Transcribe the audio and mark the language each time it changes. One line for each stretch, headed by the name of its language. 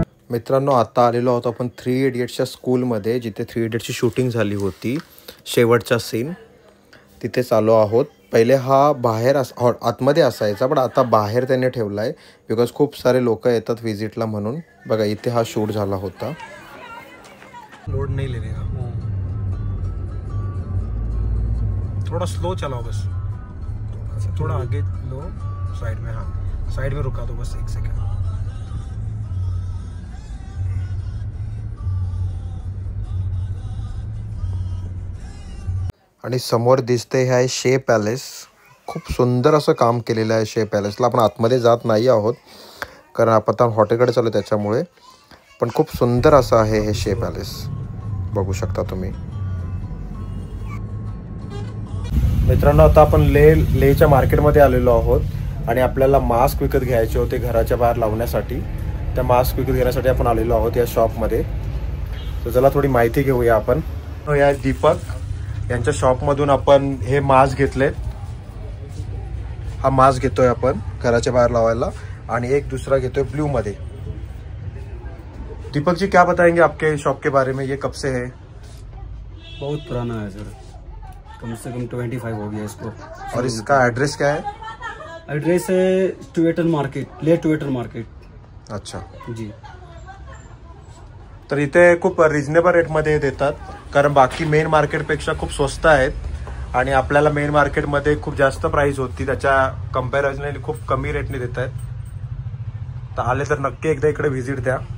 Marathi: मित्रांनो, आता आलेलो आहोत आपण 3 इडियट्सच्या स्कूलमध्ये, जिथे 3 इडियट्सची शूटिंग झाली होती. शेवटचा सीन तिथेच आलो आहोत. पहिले हा बाहेर आतमध्ये असायचा, पण आता बाहेर त्यांनी ठेवला आहे बिकॉज खूप सारे लोक येतात व्हिजिटला म्हणून. बघा इथे हा शूट झाला होता.
Hindi: लोड नाही लेने का, थोड़ा स्लो चलाओ बस, थोड़ा आगे लो साइड में. हाँ साइड में रुका दो बस 1 सेकंड.
Marathi: आणि समोर दिसते हे आहे शे पॅलेस. खूप सुंदर असं काम केलेलं आहे शे पॅलेसला. आपण आतमध्ये जात नाही आहोत कारण आपण आता हॉटेलकडे चालू त्याच्यामुळे, पण खूप सुंदर असं आहे हे शे पॅलेस, बघू शकता तुम्ही. मित्रांनो, आता आपण लेहच्या मार्केटमध्ये आलेलो आहोत आणि आपल्याला मास्क विकत घ्यायचे होते घराच्या बाहेर लावण्यासाठी. त्या मास्क विकत घेण्यासाठी आपण आलेलो आहोत या शॉपमध्ये. तर चला थोडी माहिती घेऊया आपण. या दीपक यांच्या शॉपमधून आपण हे मास्क घेतलेत. हा मास्क घेतोय आपण घराच्या बाहेर लावायला आणि एक दूसरा घेतोय ब्लू मध्ये.
Hindi: दीपक जी क्या बताएंगे आपके शॉप के बारे में, ये कब से है? बहुत पुराना है सर, कम से कम 25 हो गया इसको. और इसका एड्रेस क्या है? एड्रेस है ट्विटर मार्केट, ले ट्विटर मार्केट. अच्छा जी.
Marathi: तर इथे खूप रिजनेबल रेटमध्ये देतात, कारण बाकी मेन मार्केटपेक्षा खूप स्वस्त आहेत आणि आपल्याला मेन मार्केटमध्ये खूप जास्त प्राइस होती, त्याच्या कंपॅरिझनने खूप कमी रेटने देत आहेत. तर आले तर नक्की एकदा इकडे व्हिजिट द्या.